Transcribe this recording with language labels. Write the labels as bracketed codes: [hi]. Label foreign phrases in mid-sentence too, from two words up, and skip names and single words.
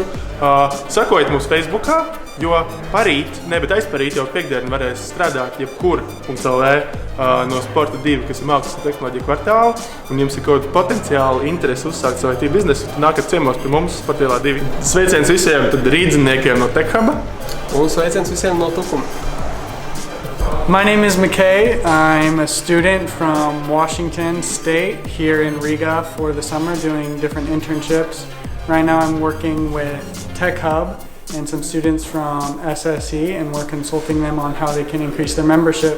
[lv] Sekojiet mums Facebookā, jo parīt, bet aizparīt jau piekdienu varēs strādāt jebkur.lv no Sporta 2, kas ir mākslas un tehnoloģija kvartāla, un jums ir kaut potenciāli interesi uzsākt savu IT biznesu, tad nākat ciemos pie mums Sporta 2. Sveiciens visiem rīdziniekiem no Tech Huba. Un sveiciens visiem no Tukuma. [en] My name is McKay. I'm a student from Washington State here in Riga for the summer doing different internships. Right now I'm working with Tech Hub and some students from SSE, and we're consulting them on how they can increase their membership.